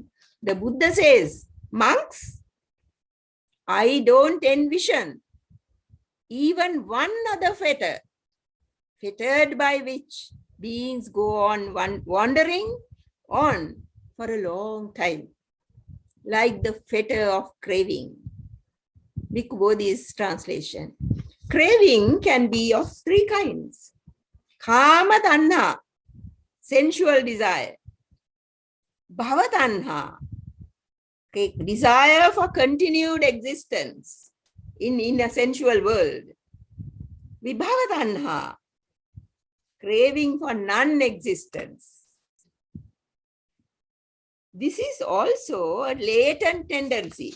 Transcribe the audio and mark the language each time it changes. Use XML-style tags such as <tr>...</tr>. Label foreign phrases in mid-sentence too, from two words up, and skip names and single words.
<en>The Buddha says, monks, I don't envision even one other fetter, fettered by which beings go on wandering on for a long time, like the fetter of craving. Bhikkhu Bodhi's translation. Craving can be of 3 kinds.</en> <pi>Kama tanha,</pi> <en>sensual desire.</en> <pi>Bhava tanha,</pi> <en>desire for continued existence in a sensual world.</en> <pi>Vibhava tanha,</pi> <en>craving for non-existence. This is also a latent tendency.</en>